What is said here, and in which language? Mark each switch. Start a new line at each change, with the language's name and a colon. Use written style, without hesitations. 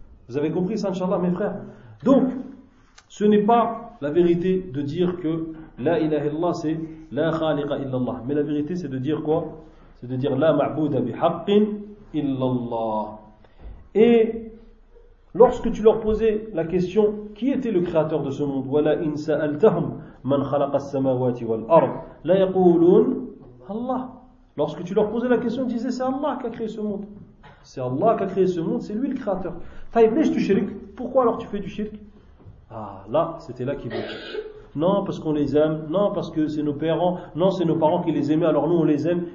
French: Vous avez compris ça, Inch'Allah, mes frères? Donc, ce n'est pas la vérité de dire que La ilaha illallah, c'est La khaliqa illallah. Mais la vérité, c'est de dire quoi? C'est de dire La ma'bouda bihaqqin illallah. Et lorsque tu leur posais la question, qui était le créateur de ce monde?
Arabic: Wala in sa'altahum. من خلق السماوات والأرض لا يقولون الله.
French: Lorsque tu leur posais la question, ils disaient c'est Allah qui a créé ce monde. C'est Allah qui a créé ce monde, c'est lui le créateur. Taïb, laisse du shirk. Pourquoi alors tu fais du shirk? Ah, là, c'était là qu'il bloquait. Non, parce qu'on les aime. Non, parce que c'est nos parents. Non, c'est nos parents qui les aimaient, alors nous on les aime.